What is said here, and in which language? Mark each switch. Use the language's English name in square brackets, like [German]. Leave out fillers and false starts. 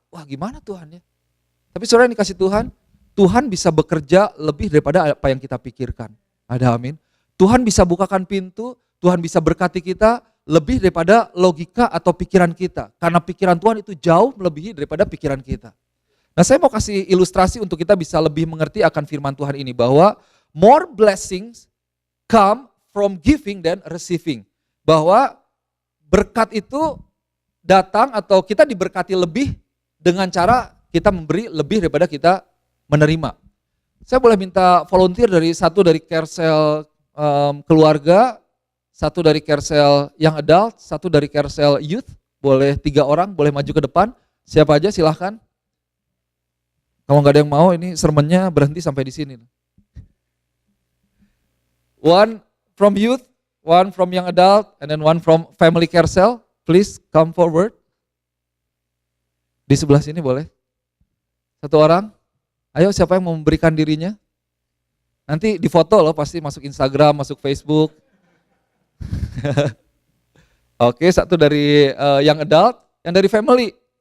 [Indonesian] Wah gimana Tuhan ya. Tapi saudara yang dikasih Tuhan, Tuhan bisa bekerja lebih daripada apa yang kita pikirkan. Ada amin. Tuhan bisa bukakan pintu, Tuhan bisa berkati kita lebih daripada logika atau pikiran kita. Karena pikiran Tuhan itu jauh melebihi daripada pikiran kita. Nah saya mau kasih ilustrasi untuk kita bisa lebih mengerti akan firman Tuhan ini. [English] Bahwa more blessings come from giving than receiving. [Indonesian] Bahwa berkat itu datang atau kita diberkati lebih dengan cara kita memberi lebih daripada kita menerima. Saya boleh minta volunteer satu dari Kersel keluarga, satu dari Kersel yang adult, satu dari Kersel youth, boleh 3 orang, boleh maju ke depan, siapa aja silahkan. Kalau nggak ada yang mau, ini sermonnya berhenti sampai di sini. [English] One from youth, one from young adult, and then one from family Kersel, please come forward. [Indonesian] Di sebelah sini boleh. 1 orang, ayo siapa yang mau memberikan dirinya? Nanti difoto loh, pasti masuk Instagram, masuk Facebook. Oke, satu dari yang adult, yang dari family.